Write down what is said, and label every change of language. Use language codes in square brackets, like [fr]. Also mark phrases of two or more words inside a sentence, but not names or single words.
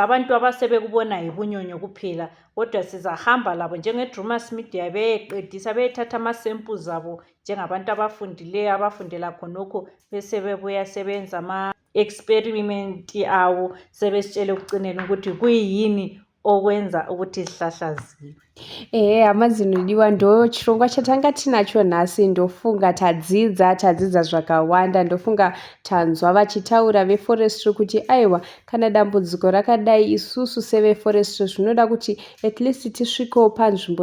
[nd] Abantu abasebekubona yibunyonyo kuphela, kodwa sizahamba labo njenge-Drewmas Media beyeqedisa, beyethatha ama-samples abo njengabantu abafundileyo, abafundela khonokho, bese bebuya sebenza ama-experiment awo, sebesitshele ekucineni ukuthi kuyini okwenza ukuthi izihlahla ziwe. [sn] Amazinodiwa ndo chirongwa chatanga tinacho nhasi. Ndofunga tadzidza zvakawanda. Ndofunga tanzwa vachitaura veforestry kuti aiwa, kana dambudziko rakadai, isusu seveforestry zvinoda kuti [en] at least [sn] tisvikewo panzvimbo.